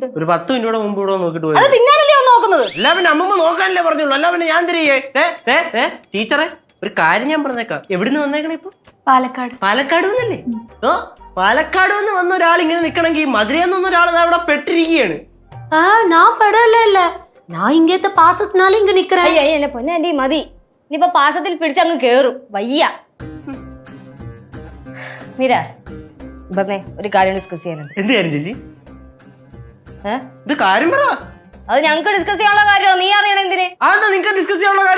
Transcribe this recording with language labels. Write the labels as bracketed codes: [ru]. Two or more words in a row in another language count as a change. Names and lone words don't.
[ml] ഒരു 10 മിനിറ്റ് മുമ്പ് ഇവിടെ നോക്കിട്ട് അത് തിന്നാനല്ലേ വന്ന് നോക്കുന്നത്? അല്ല പിന്നെ അമ്മൂമ്മ നോക്കാനല്ലേ പറഞ്ഞുള്ളൂ, അല്ല പിന്നെ ഞാൻ തിരികെ. ടീച്ചറെ, ഒരു കാര്യം ഞാൻ പറഞ്ഞേക്കാം. എവിടുന്ന് വന്നേക്കണേ ഇപ്പൊ? പാലക്കാട്. പാലക്കാട് വന്നല്ലേ? പാലക്കാട് വന്ന് വന്ന ഒരാൾ ഇങ്ങനെ നിക്കണമെങ്കിൽ മധുരയിൽ നിന്ന് ഒരാൾ അവിടെ പെട്ടിരിക്കുകയാണ്. [ta] நான் படல இல்ல, நான் இங்கேத்த பாசத்தினால இங்க நிக்கிறேன். [ml] എന്റെ പൊന്നെ മതി, നീയിപ്പൊ പാസത്തിൽ പിടിച്ചങ്ങ് കേറും. വയ്യ. മീര, പറഞ്ഞേ, ഒരു കാര്യം ഡിസ്കസ് ചെയ്യാനുണ്ട്. എന്ത് കാര്യം ചേച്ചി? ഇത് കാര്യം പറ. അത് ഞങ്ങൾക്ക് ഡിസ്കസ് ചെയ്യാനുള്ള കാര്യമാണ്, നീ അറിയണ എന്തിന്? അതെന്താ നിങ്ങൾക്ക് ഡിസ്കസ് ചെയ്യാനുള്ള കാര്യം?